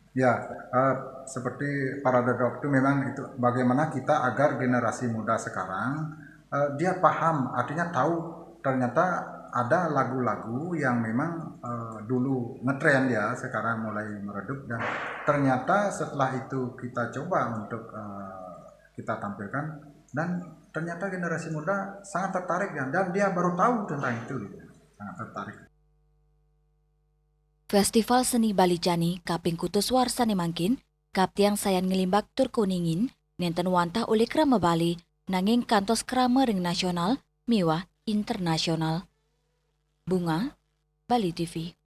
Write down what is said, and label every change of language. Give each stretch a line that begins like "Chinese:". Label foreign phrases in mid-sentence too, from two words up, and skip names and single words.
Indonesian: Ya, seperti parade rock itu memang itu bagaimana kita agar generasi muda sekarang dia paham, artinya tahu ternyata ada lagu-lagu yang memang dulu ngetren ya, sekarang mulai meredup, dan ternyata setelah itu kita coba untuk kita tampilkan, dan ternyata generasi muda sangat tertarik dan dia baru tahu tentang itu, sangat tertarik.
Balinese: Festival Seni Bali Jani, Kaping Kutus Warsane Mangkin, kaptiang sayan ngelimbak tur kuningin, nenten wantah oleh krama Bali, nanging kantos krama ring nasional, miwah internasional. Bunga, Bali TV.